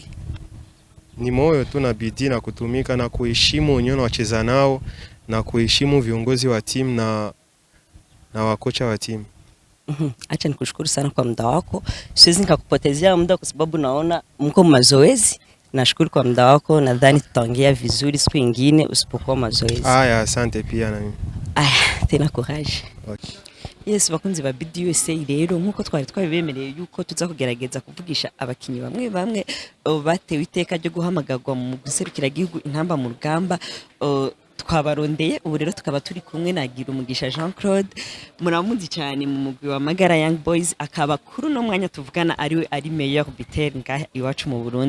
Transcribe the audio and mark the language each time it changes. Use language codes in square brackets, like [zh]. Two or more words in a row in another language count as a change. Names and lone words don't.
[sw] Ni moyo tu na bidii na kutumika na kuheshimu wenyewe wacheza nao na kuheshimu viongozi wa timu na wakocha wa timu. Acha nikushukuru sana kwa muda wako. Siwezi nikakupotezea muda kwa sababu naona mko mazoezi. Nashukuru kwa muda wako, nadhani tutaongea vizuri siku nyingine usipokuwa mazoezi. Aya, asante pia na mimi. Aya, tena courage. Okay. [rn] Yes, bakunzi ba Bidi USA rero nkuko twari twabibemereye yuko tuza kugerageza kuvugisha abakinyi bamwe bamwe batewe iteka ryo guhamagarwa mu guserukira igihugu Intamba mu Rugamba. Twabarondeye ubu rero tukaba turi kumwe na Girumugisha Jean Claude, muramuzi cyane mu mugwi wa Magara Young Boys, akaba kuri no mwanya tuvugana ari [fr] meilleur buteur [rn] ngaha iwacu mu Burundi.